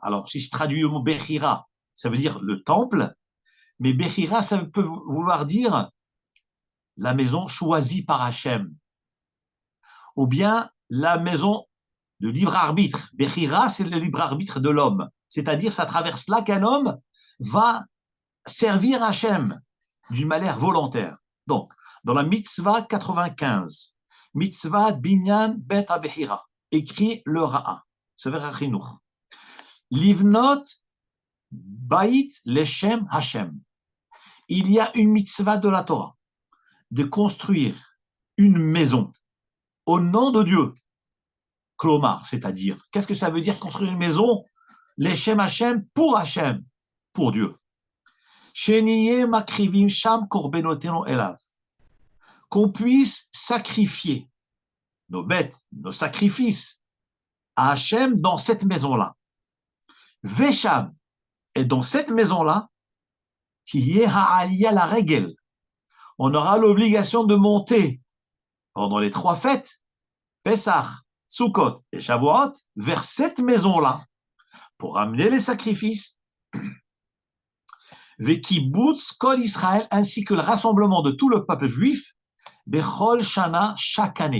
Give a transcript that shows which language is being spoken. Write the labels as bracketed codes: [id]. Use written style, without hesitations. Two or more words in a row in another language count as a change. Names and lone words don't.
[fr] Alors, si je traduis le mot Bechira, ça veut dire le temple, mais Bechira, ça peut vouloir dire la maison choisie par Hachem, ou bien la maison de libre arbitre. Bechira, c'est le libre arbitre de l'homme. C'est-à-dire, c'est à travers cela qu'un homme va servir Hachem d'une manière volontaire. Donc, dans la mitzvah 95, [he] מצוות בניין בית הבחירה, [fr] écrit le Ra'a, Sefer HaChinuch. [he] לבנות בית לשם ה. [fr] Il y a une mitzvah de la Torah de construire une maison au nom de Dieu. Klomar, c'est-à-dire, qu'est-ce que ça veut dire construire une maison? [he] לשם ה, [fr] pour Dieu. [he] שנהיה מקריבים שם קרבנותינו אליו. [fr] Qu'on puisse sacrifier nos bêtes, nos sacrifices à Hachem dans cette maison-là. Vesham, et dans cette maison-là, [he] תהיה העלייה לרגל. [fr] On aura l'obligation de monter pendant les 3 fêtes, Pesach, Sukkot et Shavuot, vers cette maison-là, pour amener les sacrifices, [he] וקיבוץ כל ישראל, [fr] ainsi que le rassemblement de tout le peuple juif, [he] בכל שנה, [fr] chaque année.